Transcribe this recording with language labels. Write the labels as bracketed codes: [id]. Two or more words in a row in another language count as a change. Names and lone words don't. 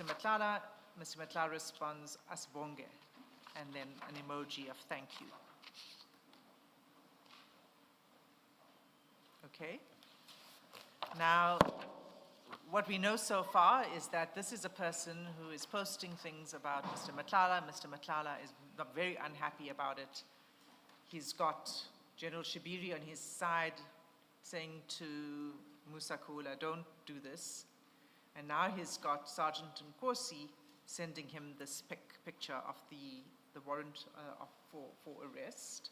[en] Matlala responds, Asbonge, and then an emoji of thank you. Okay. Now, what we know so far is that this is a person who is posting things about Mr. Matlala. Mr. Matlala is not very unhappy about it. He's got General Shibiri on his side saying to Musa Kawula, don't do this. And now he's got Sergeant Nkosi sending him this picture of the warrant for arrest.